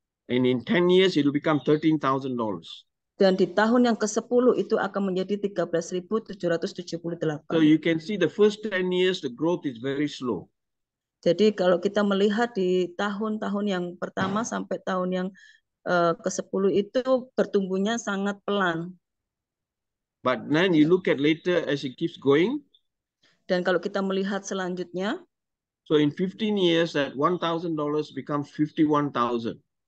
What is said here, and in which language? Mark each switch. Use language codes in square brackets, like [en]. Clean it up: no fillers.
[en] And in 10 years it will become $13,000. [id] Dan di tahun yang ke-10 itu akan menjadi 13.778. [en] So you can see the first 10 years the growth is very slow. [id] Jadi kalau kita melihat di tahun-tahun yang pertama sampai tahun yang ke-10 itu pertumbuhnya sangat pelan. [en] But then you look at later as it keeps going. [id] Dan kalau kita melihat selanjutnya, [en] so in 15 years that $1,000 becomes 51,000.